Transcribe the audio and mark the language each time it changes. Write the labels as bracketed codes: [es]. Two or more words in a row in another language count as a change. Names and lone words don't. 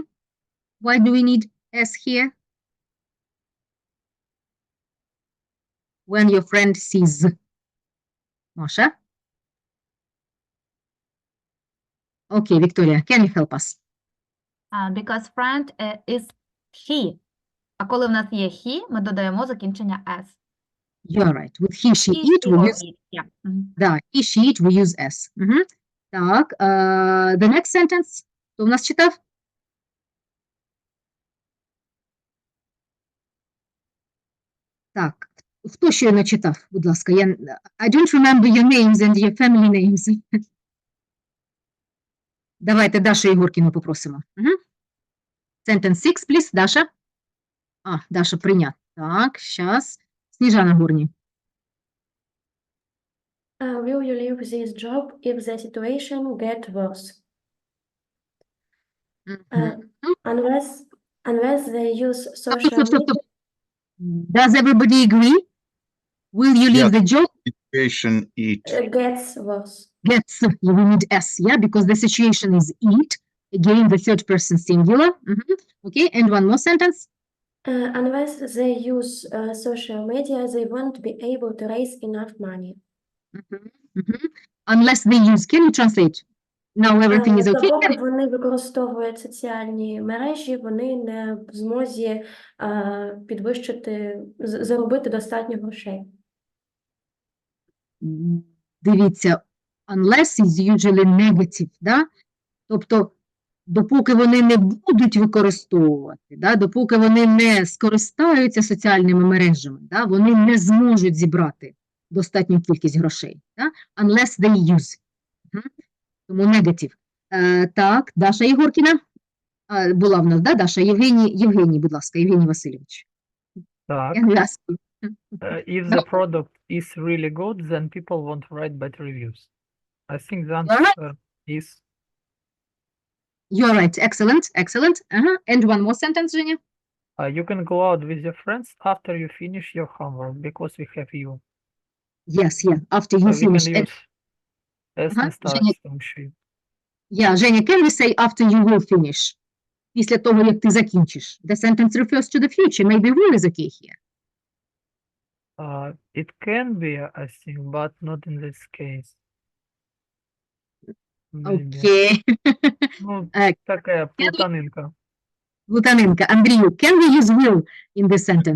[en] Why do we need S here? When your friend sees. Masha? Okay, Victoria, can you help us? Because friend is he. [uk] А коли в нас є he, ми додаємо закінчення s. [en] You're right. With he, she, He, it, she we or use, it. Yeah. Мгм. да, he, she, it, we use S. Так, the next sentence. [uk] Хто в нас читав? Так, хто щойно читав, будь ласка? [en] I don't remember your names and your family names. [uk] Давайте Дашу Єгоркіну попросимо. [en] Sentence 6, please, [uk] Даша. Даша прийнят. Так, щас. Сніжана Горні. [en] Will you leave this job if the situation get worse? Unless they use social media. Does everybody agree? Will you leave Yes. the job? Situation it. Gets worse. Gets, you will need S, yeah, because the situation is it. Again, the third person singular. Okay, and one more sentence. Unless they use social media, they won't be able to raise enough money. Unless they use, can you translate? Now everything is okay. [uk] Поки вони використовують соціальні мережі, вони не в змозі підвищити, заробити достатньо грошей. Дивіться, [en] unless is usually negative, [uk] да? Тобто, допоки вони не будуть використовувати, да? Допоки вони не скористаються соціальними мережами, да? Вони не зможуть зібрати достатню кількість грошей. Да? [en] Unless they use. [uk] Тому негатив. Так, Даша Єгоркіна. Була в нас, да, Даша? Євгеній, будь ласка, Євгеній Васильович. Так. [en] If the product is really good, then people won't write bad reviews. I think the answer is... You're right. Excellent, excellent. And one more sentence, Женя. You can go out with your friends after you finish your homework, because we have you. Yes, yeah, after you We finish. can use S [uk] не ставити, тому що... [en] Yeah, Женя, can we say after you will finish? [uk] Після того, як ти закінчиш. [en] The sentence refers to the future. Maybe will is okay here. It can be, I think, but not in this case. Okay. [uk] Ну, така плутанинка. Плутанинка. Андрію, [en] can we use will in this sentence?